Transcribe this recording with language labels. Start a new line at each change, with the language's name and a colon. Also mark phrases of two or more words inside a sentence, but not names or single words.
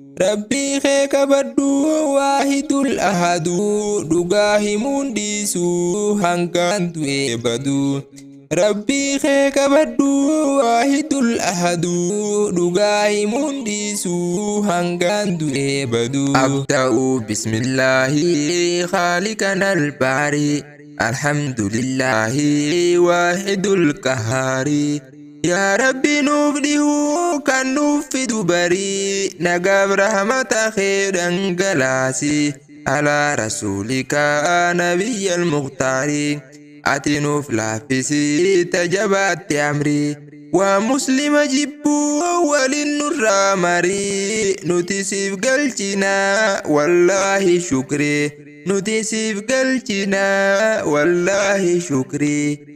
Oromo: Rabbii kee kabadhu,
Arabic: الواحد الأحد.
Oromo: Dhugaa himuun dhiisu, hangaan du'ee badu. Rabbii kee kabadhu,
Arabic: الواحد الأحد.
Oromo: Dhugaa himuun dhiisu, hangaan du'ee badu.
Arabic: أبدأ بسم الله خالقنا الباري، الحمد لله واحد القهار.
Oromo: Yaa Rabbi, nuuf dhihuu kan nuuf fidu barii, nagaaf rahmata kee dhangalaasi.
Arabic: على رسولك نبي المختار،
Oromo: ati nuuf laaffisi tajabaatti amri. Waa muslima jibbuu waliin nurraa marii, nuti siif galchina wallaahi shukri, nuti siif galchina wallaahi shukri.